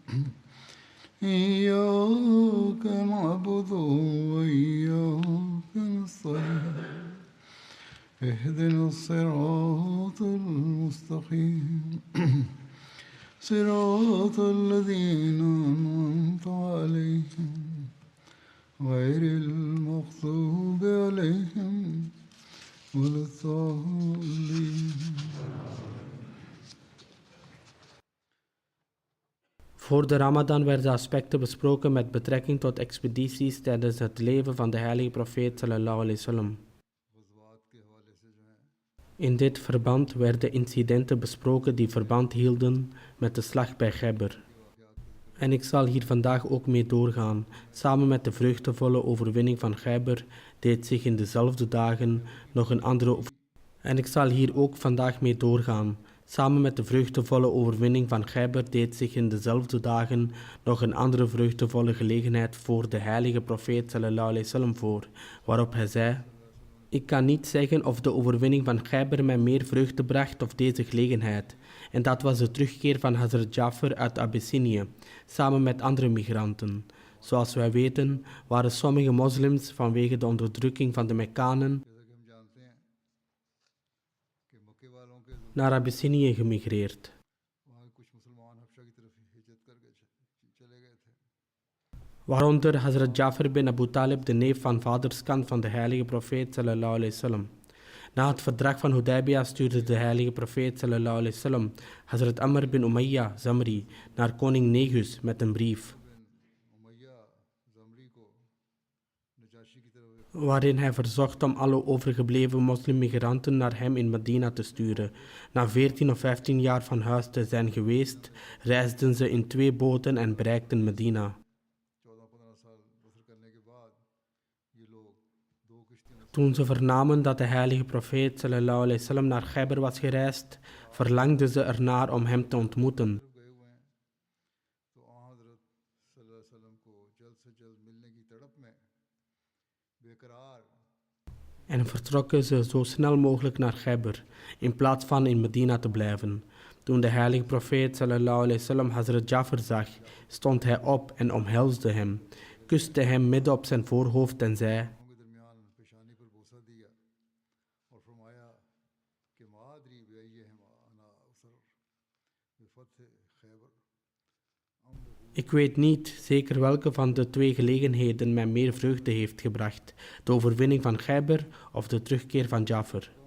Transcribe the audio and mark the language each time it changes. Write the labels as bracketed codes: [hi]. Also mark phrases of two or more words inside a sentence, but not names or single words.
[ar] إياك نعبد وإياك نستعين اهدنا الصراط المستقيم صراط الذين أنعمت عليهم غير المغضوب عليهم ولا الضالين. [nl] Voor de Ramadan werden aspecten besproken met betrekking tot expedities tijdens het leven van de heilige profeet [ar] صلى الله عليه وسلم. [nl] In dit verband werden incidenten besproken die verband hielden met de slag bij Khaybar. En ik zal hier vandaag ook mee doorgaan. Samen met de vreugdevolle overwinning van Khaybar deed zich in dezelfde dagen nog een andere... En ik zal hier ook vandaag mee doorgaan. Samen met de vreugdevolle overwinning van Khaybar deed zich in dezelfde dagen nog een andere vreugdevolle gelegenheid voor de heilige profeet [ar] صلى الله عليه وسلم [nl] voor, waarop hij zei: ik kan niet zeggen of de overwinning van Khaybar mij meer vreugde bracht of deze gelegenheid. En dat was de terugkeer van Hazrat Jafar uit Abyssinië, samen met andere migranten. Zoals wij weten, waren sommige moslims vanwege de onderdrukking van de Mekkanen naar Abyssinië gemigreerd. Waaronder Hazrat Jafar bin Abu Talib, de neef van vaderskant van de heilige profeet [ar] صلى الله عليه وسلم. [nl] Na het verdrag van Hudaybiyah stuurde de heilige profeet [ar] صلى الله عليه وسلم [nl] Hazrat Amr bin Umayya Zamri naar koning Negus met een brief, waarin hij verzocht om alle overgebleven moslimmigranten naar hem in Medina te sturen. Na 14 of 15 jaar van huis te zijn geweest, reisden ze in 2 boten en bereikten Medina. Toen ze vernamen dat de heilige profeet [ar] صلى الله عليه وسلم [nl] naar Khaybar was gereisd, verlangden ze ernaar om hem te ontmoeten. En vertrokken ze zo snel mogelijk naar Khaybar, in plaats van in Medina te blijven. Toen de heilige profeet [ar] صلى الله عليه وسلم [nl] Hazrat Jafar zag, stond hij op en omhelsde hem, kuste hem midden op zijn voorhoofd en zei: ik weet niet zeker welke van de 2 gelegenheden mij meer vreugde heeft gebracht, de overwinning van Khaybar of de terugkeer van Jafar.